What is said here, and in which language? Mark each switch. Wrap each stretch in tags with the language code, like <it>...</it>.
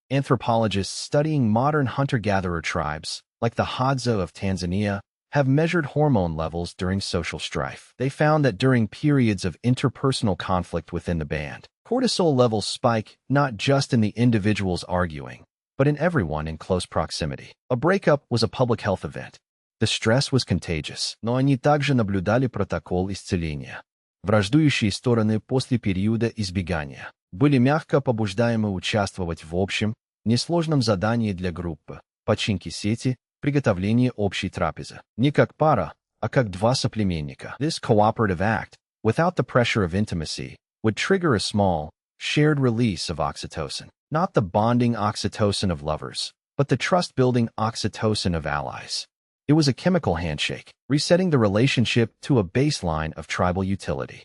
<en>Anthropologists studying modern hunter-gatherer tribes, like the Hadza of Tanzania, have measured hormone levels during social strife. They found that during periods of interpersonal conflict within the band, cortisol levels spike not just in the individuals arguing, but in everyone in close proximity. A breakup was a public health event. The stress was contagious.</en> <ru>Но они также наблюдали протокол исцеления. Враждующие стороны после периода избегания были мягко побуждаемы участвовать в общем, несложном задании для группы, починки сети, приготовление общей трапезы. Не как пара, а как два соплеменника.</ru> <en>This cooperative act, without the pressure of intimacy, would trigger a small, shared release of oxytocin. Not the bonding oxytocin of lovers, but the trust-building oxytocin of allies. It was a chemical handshake, resetting the relationship to a baseline of tribal utility.</en>